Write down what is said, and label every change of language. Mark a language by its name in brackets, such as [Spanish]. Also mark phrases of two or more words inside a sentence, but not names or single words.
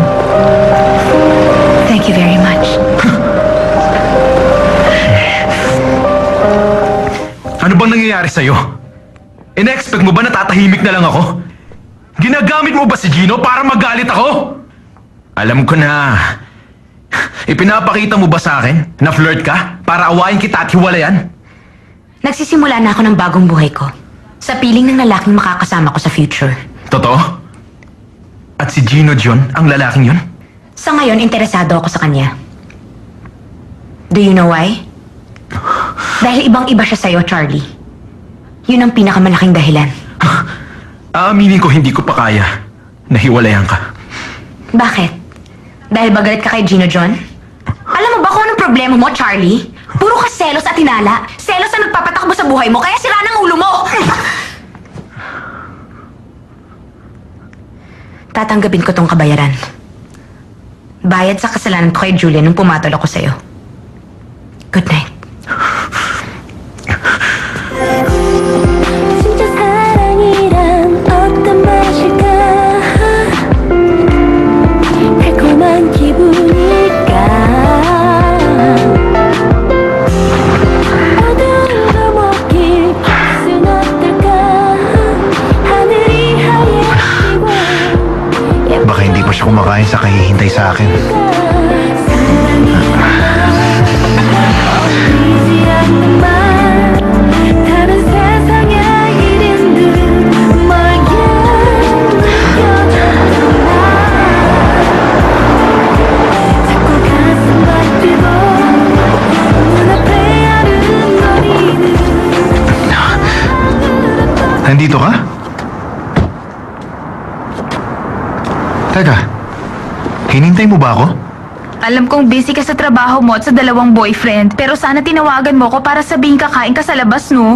[English] Thank you very much. [Filipino] Ano bang nangyayari sa'yo? Ina-expect mo ba na tatahimik na lang ako? Ginagamit mo ba si Gino para magalit ako? Alam ko na. Ipinapakita mo ba sa akin na flirt ka para awayin kita at hiwalayan? Nagsisimula na ako ng bagong buhay ko. Sa piling ng lalaking makakasama ko sa future. Totoo? At si Gino John ang lalaking yun? Sa ngayon, interesado ako sa kanya. [English] Do you know why? [Filipino] Dahil ibang-iba siya sa'yo, Charlie. Yun ang pinakamalaking dahilan. Aaminin ko hindi ko pa kaya na hiwalayan ka. Bakit? Dahil ba galit ka kay Gino John? Alam mo ba kung anong problema mo, Charlie? Puro ka selos at hinala. Selos na nagpapatakbo sa buhay mo, kaya sira ng ulo mo! Tatanggapin ko tong kabayaran. Bayad sa kasalanan ko kay Julia nung pumatol ako sa'yo. [English] Good night. [Korean] 진짜 사랑이란 어떤 맛일까 달콤한 기분일까 어두운 감옥길 빛은 어떨까 하늘이 하얘지고 [Filipino] Baka hindi pa siya kumakain sa kahihintay sa akin. [Korean] 보이지 않는 말 다른 세상의 이름들 멀게 느껴졌던 나 자꾸 가슴 아프고 눈앞에 아른거리는 [Filipino] Nandito ka? Teka, hinintay mo ba ako? Alam kong busy ka sa trabaho mo at sa dalawang boyfriend, pero sana tinawagan mo ko para sabihin kakain ka sa labas, no?